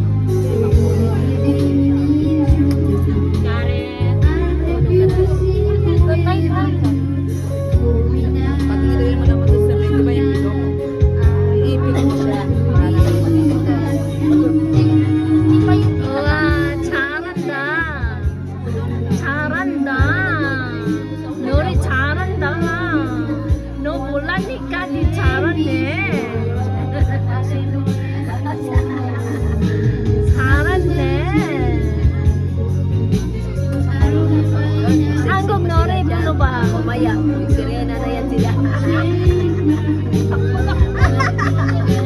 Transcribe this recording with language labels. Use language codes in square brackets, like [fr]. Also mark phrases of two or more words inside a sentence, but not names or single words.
[tl] Karen. [en] Good night, ha? [tl] Pag nalagay mo naman doon sa may, di ba yung logo? Iipit mo siya. Para may maliliit na. Hindi pa yung [ko] 우와 잘한다 잘한다 노래 잘한다 너 몰라니까 니 잘하네 잘하네 한국 노래 불러봐 [tl] Mamaya, sirena na yan sila.